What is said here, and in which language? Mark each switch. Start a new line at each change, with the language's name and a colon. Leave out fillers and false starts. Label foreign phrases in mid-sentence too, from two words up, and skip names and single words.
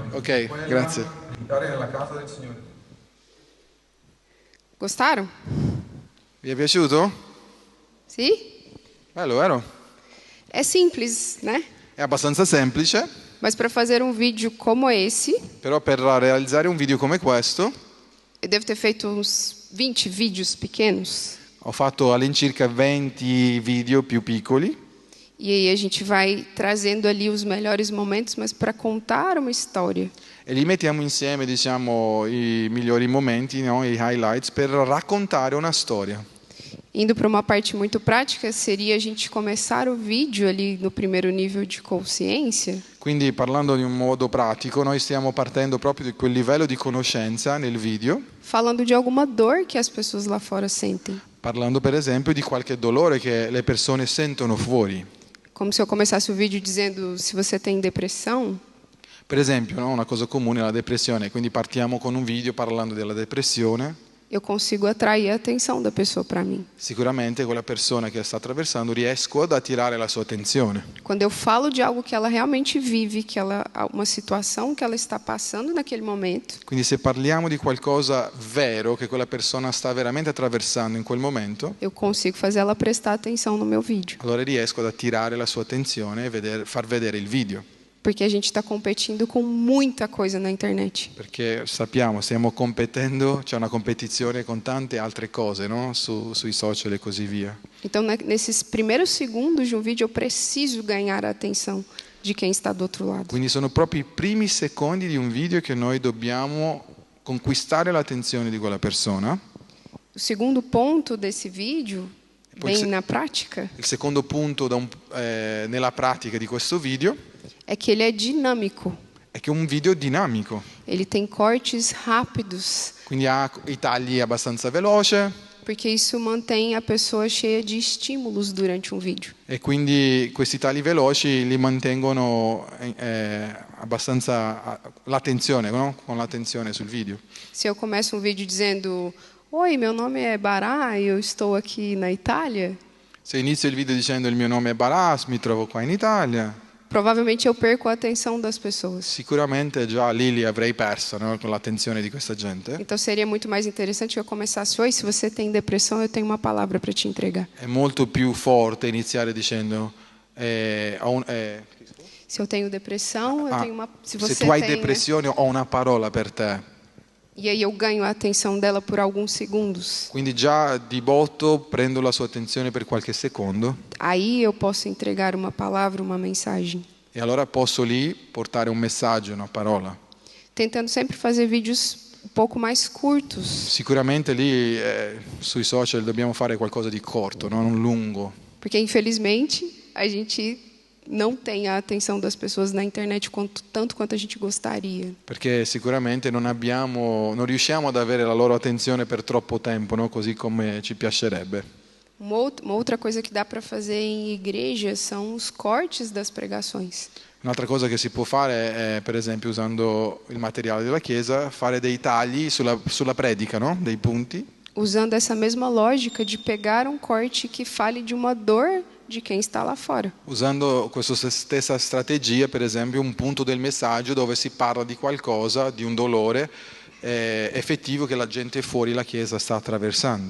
Italian: Ok, quella grazie. di entrare nella casa del Signore.
Portuguese: Gostaram?
Italian: Vi è piaciuto?
Portuguese: Sim?
Italian: Bello, vero?
Portuguese: É simples, né?
Italian: È abbastanza semplice,
Portuguese: Mas para fazer um vídeo como esse,
Italian: però per realizzare un video come questo
Portuguese: eu devo ter feito uns 20 vídeos pequenos.
Italian: ho fatto all'incirca 20 video più piccoli.
Portuguese: E aí a gente vai trazendo ali os melhores momentos, mas para contar uma história.
Italian: E li mettiamo insieme, diciamo, i migliori momenti, no? I highlights, per raccontare una storia.
Portuguese: Indo para uma parte muito prática, seria a gente começar o vídeo ali no primeiro nível de consciência,
Italian: Quindi parlando di un modo pratico, noi stiamo partendo proprio di quel livello di conoscenza nel video,
Portuguese: falando de alguma dor que as pessoas lá fora sentem.
Italian: parlando per esempio di qualche dolore che le persone sentono fuori.
Portuguese: Como se eu começasse o vídeo dizendo, se você tem depressão,
Italian: Per esempio, no? Una cosa comune è la depressione, quindi partiamo con un video parlando della depressione.
Portuguese: eu consigo atrair a atenção da pessoa para mim.
Italian: Sicuramente quella persona che sta attraversando riesco ad attirare la sua attenzione.
Portuguese: Quando eu falo de algo que ela realmente vive, que ela uma situação que ela está passando naquele momento,
Italian: Quindi se parliamo di qualcosa vero che quella persona sta veramente attraversando in quel momento,
Portuguese: eu consigo fazer ela prestar atenção no meu vídeo.
Italian: allora riesco ad attirare la sua attenzione e far vedere il video.
Portuguese: Porque a gente está competindo com muita coisa na internet.
Italian: Perché sappiamo, stiamo competendo, c'è una competizione con tante altre cose, no? Sui social e così via.
Portuguese: Então, nesses primeiros segundos de um vídeo, eu preciso ganhar a atenção de quem está do outro lado.
Italian: Quindi sono proprio i primi secondi di un video che noi dobbiamo conquistare l'attenzione di quella persona.
Portuguese: O segundo ponto desse vídeo, Pode ser- bem na prática,
Italian: Il secondo punto nella pratica di questo video
Portuguese: é que ele é dinâmico.
Italian: è che è un video dinamico,
Portuguese: Ele tem cortes rápidos,
Italian: quindi ha i tagli abbastanza veloce
Portuguese: porque isso mantém a pessoa cheia de estímulos durante um vídeo.
Italian: e quindi questi tagli veloci li mantengono abbastanza l'attenzione, no? Con l'attenzione sul video.
Portuguese: Se eu começo um vídeo dizendo: Oi, meu nome é Bará e eu estou aqui na Itália,
Italian: Se inizio il video dicendo il mio nome è Baras, mi trovo qua in Italia,
Portuguese: provavelmente eu perco a atenção das pessoas.
Italian: Sicuramente già lì li avrei perso, no? Con l'attenzione di questa gente.
Portuguese: Então seria muito mais interessante que eu começasse: oi, se você tem depressão, eu tenho uma palavra para te entregar.
Italian: È molto più forte iniziare dicendo
Portuguese: Se eu tenho depressão, eu tenho uma. Se você
Italian: se tu hai
Portuguese: tem, né?
Italian: depressione ho una parola per te.
Portuguese: E aí eu ganho a atenção dela por alguns segundos.
Italian: Quindi già di botto prendo la sua attenzione per qualche secondo
Portuguese: Aí eu posso entregar uma palavra, uma mensagem.
Italian: e allora posso lì portare un messaggio, una parola.
Portuguese: Tentando sempre fazer vídeos um pouco mais curtos.
Italian: Sicuramente lì sui social dobbiamo fare qualcosa di corto, non lungo.
Portuguese: Porque infelizmente a gente não tem a atenção das pessoas na internet tanto quanto a gente gostaria.
Italian: Perché sicuramente non riusciamo ad avere la loro attenzione per troppo tempo, no? Così come ci piacerebbe.
Portuguese: Uma outra coisa que dá para fazer em igreja são os cortes das pregações.
Italian: Un'altra cosa che si può fare è, per esempio, usando il materiale della Chiesa, fare dei tagli sulla predica, no? Dei punti.
Portuguese: Usando essa mesma lógica de pegar um corte que fale de uma dor de quem está lá fora.
Italian: Usando questa stessa strategia, per esempio, un punto del messaggio dove si parla di qualcosa, di un dolore effettivo che la gente fuori la Chiesa sta attraversando.